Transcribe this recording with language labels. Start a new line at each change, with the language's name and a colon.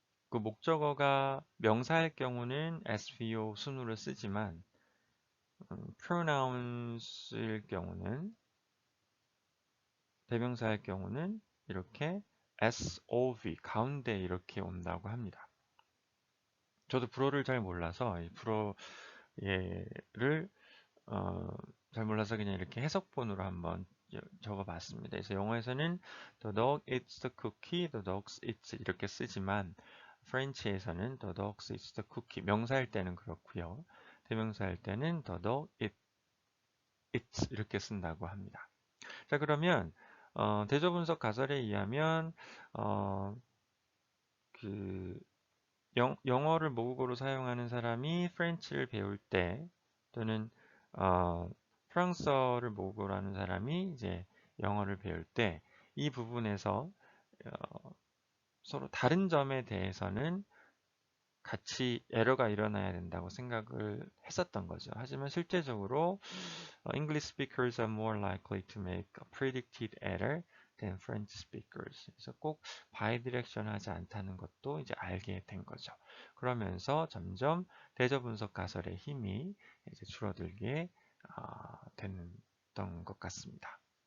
Korean: 그 목적어가 명사일 경우는 SVO 순으로 쓰지만 pronouns일 경우는 대명사일 경우는 이렇게 SOV 가운데 이렇게 온다고 합니다. 저도 불어를 잘 몰라서 이 불어 예를 잘 몰라서 그냥 이렇게 해석본으로 한번 적어봤습니다. 그래서 영어에서는
English: the dog eats the cookie, the dog eats
Korean: 이렇게 쓰지만 프렌치에서는
English: the dog eats the cookie
Korean: 명사일 때는 그렇고요. 대명사일 때는
English: the dog eats
Korean: 이렇게 쓴다고 합니다. 자 그러면 대조분석 가설에 의하면 그 영어를 모국어로 사용하는 사람이 프렌치를 배울 때 또는 프랑스어를 모국어로 하는 사람이 이제 영어를 배울 때 이 부분에서 서로 다른 점에 대해서는 같이 에러가 일어나야 된다고 생각을 했었던 거죠. 하지만 실제적으로
English: English speakers are more likely to make a predicted error than French speakers.
Korean: 그래서 꼭 바이디렉션하지 않다는 것도 이제 알게 된 거죠. 그러면서 점점 대조 분석 가설의 힘이 이제 줄어들게 됐던 것 같습니다.